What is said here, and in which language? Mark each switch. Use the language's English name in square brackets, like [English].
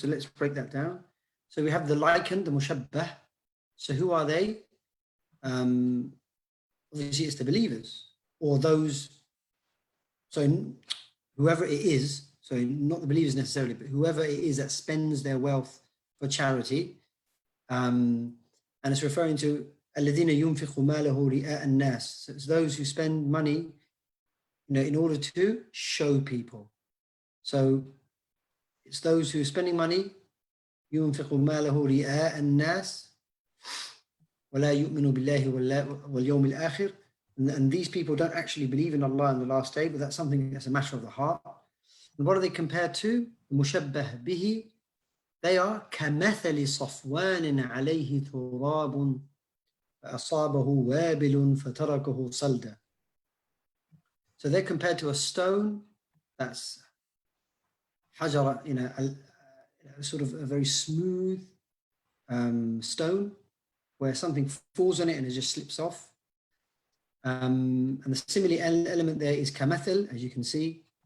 [English] So let's break that down. So we have the likened, the mushabbah. So who are they? Obviously it's the believers, or those, so whoever it is, so not the believers necessarily, but whoever it is that spends their wealth for charity. And it's referring to [Arabic] الَّذِينَ يُنْفِقُ مَالَهُ رِئَاءَ النَّاسِ. [English] So it's those who spend money, in order to show people. So it's those who are spending money, [Arabic] يُنْفِقُ مَالَهُ رِئَاءَ النَّاسِ وَلَا يُؤْمِنُ بِاللَّهِ وَالْيَوْمِ الْآخِرِ. [English] And these people don't actually believe in Allah and the last day, but that's something that's a matter of the heart. And what are they compared to? [Arabic] مُشَبَّهْ بِهِ. [English] They are [Arabic] كَمَثَلِ صَفْوَانٍ عَلَيْهِ تُرَابٌ فَأَصَابَهُ وَابِلٌ فَتَرَكَهُ صَلْدًا. [English] So they're compared to a stone that's حجرة, sort of a very smooth stone where something falls on it and it just slips off. And the simile element there is kamathal, as you can see.